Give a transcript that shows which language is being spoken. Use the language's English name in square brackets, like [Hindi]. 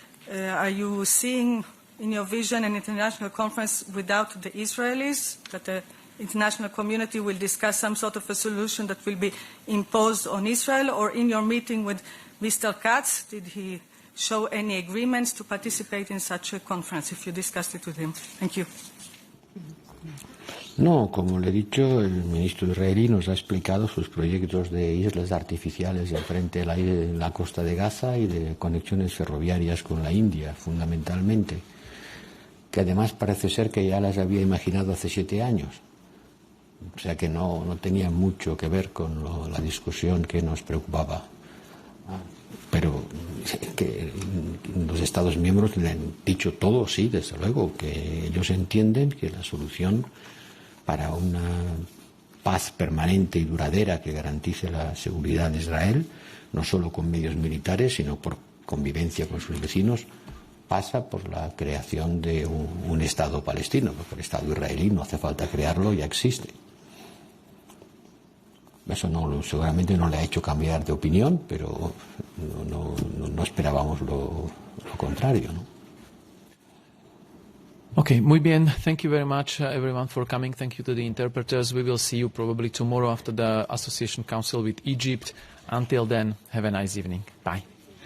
[English] Are you seeing in your vision an international conference without the Israelis, that the international community will discuss some sort of a solution that will be imposed on Israel? Or in your meeting with Mr. Katz, did he show any agreements to participate in such a conference, if you discussed it with him? Thank you. [Spanish] No, como le he dicho, el ministro israelí nos ha explicado sus proyectos de islas artificiales enfrente de la costa de Gaza y de conexiones ferroviarias con la India, fundamentalmente, que además parece ser que ya las había imaginado hace 7 años. O sea que no tenía mucho que ver con la discusión que nos preocupaba. Pero que los Estados miembros le han dicho todo, sí, desde luego, que ellos entienden que la solución para una paz permanente y duradera que garantice la seguridad de Israel, no solo con medios militares, sino por convivencia con sus vecinos, pasa por la creación de un Estado palestino, porque el Estado israelí no hace falta crearlo, ya existe. Eso seguramente no le ha hecho cambiar de opinión, pero no esperábamos lo contrario, ¿no? Okay, muy bien. [English] Thank you very much, everyone, for coming. Thank you to the interpreters. We will see you probably tomorrow after the Association Council with Egypt. Until then, have a nice evening. Bye.